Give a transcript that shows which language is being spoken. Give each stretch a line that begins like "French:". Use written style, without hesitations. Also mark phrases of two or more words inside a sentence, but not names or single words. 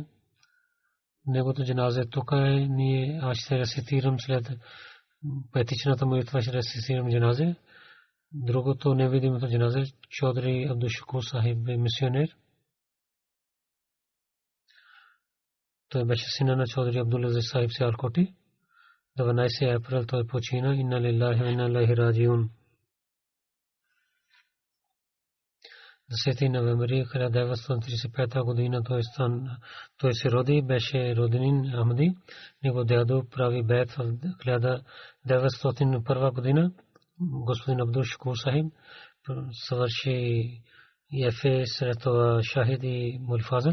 Bulgarian: Неговото джаназе тук е, аз ще рецитирам след петичната молитва, ще рецитирам джаназе. Другото невидимото джаназе, Чодри Абдул Шукур Сахиб е мисионер. Той беше сина на Чодри Абдул Азиз Сахиб Сиалкоти. 12 април той почина.
Arabic: إنا لله وإنا إليه راجعون.
Bulgarian: 10 ноември 1935 година той се роди, беше роднин Ахмади. Него дядо прави бейт в 1901 година. Господин Абдул Шукур Сахиб съвърши ЕФЕ, след това шахид и мулфазъл.